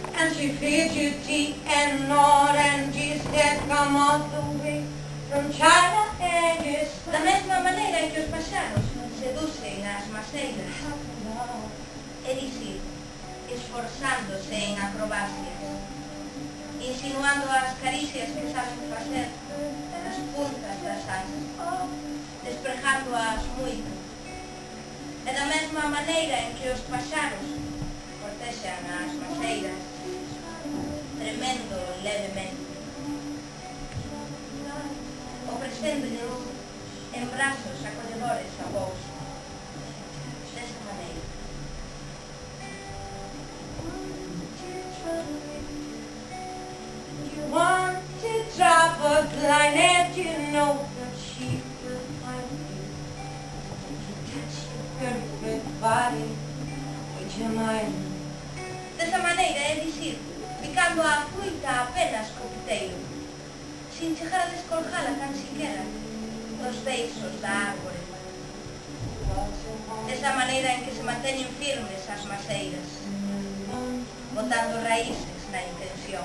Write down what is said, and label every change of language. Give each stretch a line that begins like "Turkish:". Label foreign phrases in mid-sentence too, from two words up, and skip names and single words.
English: she feeds you tea and oranges that come all the way from China and just
Galician: Da mesma maneira en que os paxaros seducen as maceiras, é dicir, esforzándose en acrobacias, insinuando as caricias que saben facer nas puntas das asas, desprejándoas moito. E da mesma maneira en que os paxaros cortexan as maceiras, tremendo levemente, ofrecéndoles en brazos acolledores a vos, desa maneira.
English: you want to drop a blind and you know that she will find you. To touch your perfect body with your mind.
Galician: Desa maneira, é dicir, picando a fruita apenas co piteiro, sin chegar a descolgala tan siquera dos beiços da árbore. Desa maneira en que se manteñen firmes as maceiras, botando raíces na intención.